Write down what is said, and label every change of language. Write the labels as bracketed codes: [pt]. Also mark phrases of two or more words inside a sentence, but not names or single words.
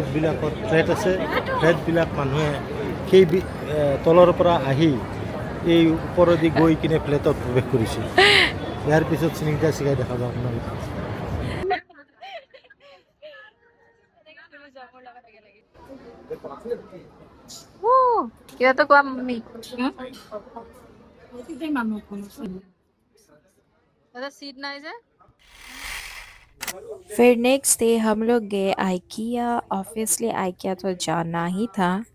[as] এই ৰোডবিলাকত ফ্লেট আছে, ফ্লেটবিলাক মানুহে সেই তলৰ পৰা আহি এই ওপৰেদি গৈ কিনে ফ্লেটত প্ৰৱেশ কৰিছে। ইয়াৰ পিছত চিলিংটা চিগাই দেখা পাব আপোনালোকে। কিবা এটা কোৱা মাম্মি। [hi] सीट नहीं है। फिर [en] next day [hi] हम लोग गए आइकिया। ऑब्वियसली आइकिया तो जाना ही था।